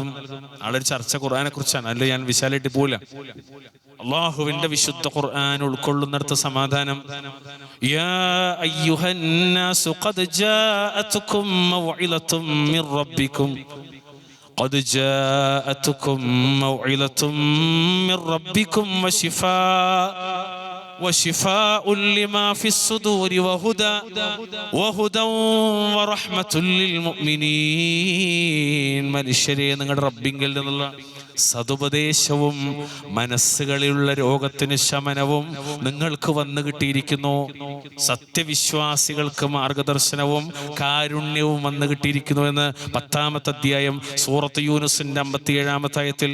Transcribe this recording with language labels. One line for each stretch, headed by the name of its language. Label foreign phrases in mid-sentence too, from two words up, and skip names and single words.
Malayalam: നാളെ ചർച്ച ഖുർആനെ കുറിച്ചാണ്, അല്ല ഞാൻ വിശാലായിട്ട് പോവില്ല. അള്ളാഹുവിന്റെ വിശുദ്ധ ഖുർആൻ ഉൾക്കൊള്ളുന്നിടത്ത് സമാധാനം.
Arabic: يا أيها الناس قد جاءتكم موعظة من ربكم قد جاءتكم موعظة من ربكم وشفاء لما في الصدور وهدى ورحمة للمؤمنين.
Malayalam: മനുഷ്യരെ, നിങ്ങളുടെ റബ്ബിങ്കിൽ നിന്നുള്ള സതുപദേശവും മനസ്സുകളിലുള്ള രോഗത്തിന് ശമനവും നിങ്ങൾക്ക് വന്നു കിട്ടിയിരിക്കുന്നു. സത്യവിശ്വാസികൾക്ക് മാർഗദർശനവും കാരുണ്യവും വന്നു കിട്ടിയിരിക്കുന്നു എന്ന് 10-ാമത്തെ അധ്യായം സൂറത്ത് യൂനുസിന്റെ 57-ാമത്തെ ആയത്തിൽ.